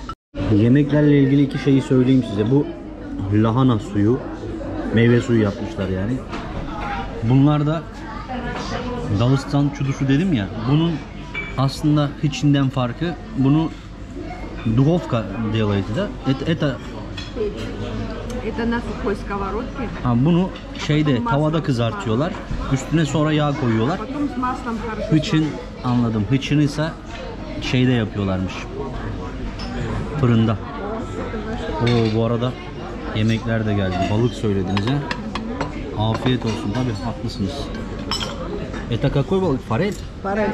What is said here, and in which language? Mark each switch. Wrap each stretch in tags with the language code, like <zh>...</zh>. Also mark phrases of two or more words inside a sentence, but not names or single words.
<tr>Yemeklerle ilgili iki şeyi söyleyeyim size. Bu lahana suyu, meyve suyu yapmışlar yani. Bunlar da Dağıstan çudusu dedim ya. Bunun aslında hiçinden farkı, bunu</tr> <ru>духовка делаете, да? Это Это на сухой сковородке.</ru> <tr>Ha, bunu şeyde tavada kızartıyorlar. Üstüne sonra yağ koyuyorlar.</tr> <ru>Потом с маслом хорошо.</ru> <tr>Hıçın anladım. Hıçını ise şeyde yapıyorlarmış. Fırında. Oo, bu arada yemekler de geldi. Balık söylediniz ha. Afiyet olsun. Tabii haklısınız.</tr> <ru>Это какой balık? Farel? Парель.</ru>